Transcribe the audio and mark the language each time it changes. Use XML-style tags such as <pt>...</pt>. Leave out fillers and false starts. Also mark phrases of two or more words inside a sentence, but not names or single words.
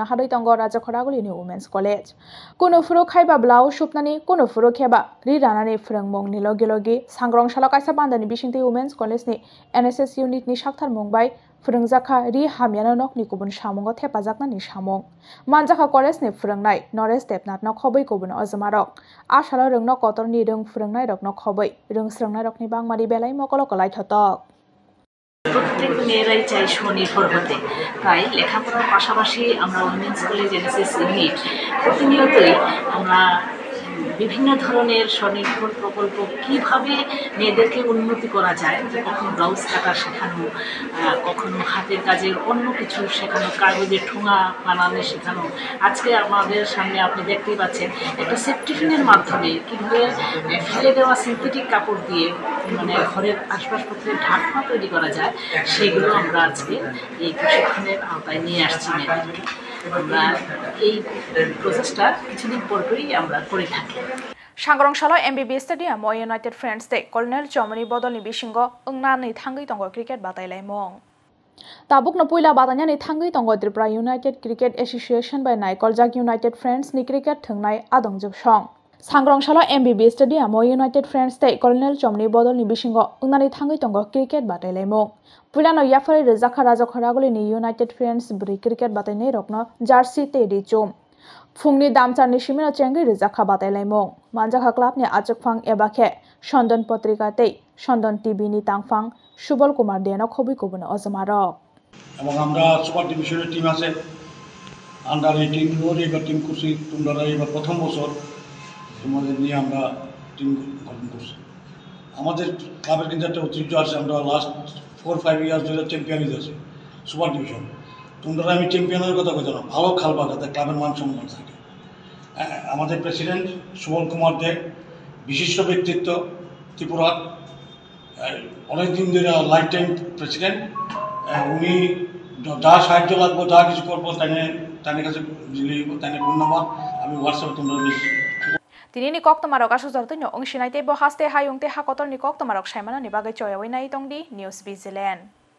<trp>हादै तंग राजा खरागुलिनि</trp> <en>women's college</en> <trp>कोनो फुरो खायबा ब्लाउ सुपनानि कोनो फुरो खेबा रि रानानि फोरोंमुंनि लगे लगे सांग्रं सालकायसा पान्दानि बिसिंतै</trp> <en>women's college NSS unit</en> <trp>साक्थार मुंबाय फोरोंजाखा रि हामियानो नकनि गुबुन सामुंगो थेफाजाकनानि सामुं मानजाखा कलेजनि फोरोंनाय नरेश देबनाथनो खबै गुबुन अजमारक आसालो रोंनो कतरनि रों फोरोंनाय रकनो खबै रों स्रोंनाय रकनि बांमारि बेलाय मकल कलाय थतक</trp> <bn>প্রত্যেক মেয়েরাই চাই স্বনির্ভর হতে তাই লেখাপড়ার পাশাপাশি আমরা</bn> <en>women's college NSS unit</en> <bn>প্রতিনিয়তই আমরা বিভিন্ন ধরনের স্বনির্ভর প্রকল্প কিভাবে মেয়েদেরকে উন্নতি করা যায় যে কখনো ব্লাউজ কাটা শেখানো কখনো হাতের কাজের অন্য কিছু শেখানো কাগজের ঠোঙা বানানো শেখানো আজকে আমাদের সামনে আপনি দেখতেই পাচ্ছেন একটা সেফটিফিনের মাধ্যমে কীভাবে ফেলে দেওয়া সিনথেটিক কাপড় দিয়ে মানে ঘরের আসবাবপত্রের ঢাকনা তৈরি করা যায় সেগুলো আমরা আজকে এই প্রশিক্ষণের আওতায় নিয়ে আসছি মেয়েদেরকে আমরা এই প্রসেসটা কিছুদিন পরপরই আমরা করে থাকি</bn> <trp>सांग्रं सालो एमबिबि स्टेडियाम यूनाइटेड फ्रेंड्स डे कर्नेल जमनी बदलनि बिसिंगो अंगनानै थांगै दंग क्रिकेट बादायलायमं ताबुकनो पुइला बादायनानै थांगै दंग त्रिपुरा यूनाइटेड क्रिकेट एसोसिएशन बाय नायकलजाक यूनाइटेड फ्रेंड्स नि क्रिकेट थंनाय आदंजोबसं सांग्रं सालो एमबिबि स्टेडियाम यूनाइटेड फ्रेंड्स डे कर्नेल जमनी बदलनि बिसिंगो अंगनानै थांगै दंग क्रिकेट बादायलायमं पुइलानो याफारि रोजाखा राजा खरागुलिनि यूनाइटेड फ्रेंड्स ब्रै क्रिकेट बादायनाय रकनो जार्सी तेरि जुम फुंनि दामचारनि सिमिनो चेंगै रोजाखा बादायलायमं मानजाखा क्लाबनि आचकफां एबाखे सन्दन पत्रिका तै सन्दन टीवीनि तांफां सुबल कुमार देनो खबै गुबुन अजमारक</trp> <bn>এবং আমরা</bn> <en>super division team</en> <bn>আছে আন্ডার 18 ওর এবার টিম করছি তোমরা এবার প্রথম বছর তোমাদের নিয়ে আমরা টিম গঠন করছি আমাদের ক্লাবের কিন্তু একটা ঐতিহ্য আছে আমরা</bn> <en>last 4-5 years</en> <bn>ধরে চ্যাম্পিয়ন হয়েছি</bn> <en>super division</en> <bn>তোমরা আমি চ্যাম্পিয়নের কথা কই জানো ভালো খেলবা যাতে ক্লাবের মান সম্মান থাকে আমাদের প্রেসিডেন্ট সুবল কুমার দে বিশিষ্ট ব্যক্তিত্ব ত্রিপুরা অনেকদিন ধরে</bn> <en>lifetime president</en> <bn>উনি যা সাহায্য লাগবো যা কিছু করবো তাদের কাছে তাদের</bn> <en>phone number</en> <bn>আমি হোয়াটসঅ্যাপে তোমরা মেসেজ</bn> <trp>Tinini koktomarok asuzartunya ongsinai tebo haste hayung te hakotor ni koktomarok saimana ni bagai choyawai nai tongdi News Vigilant.</trp>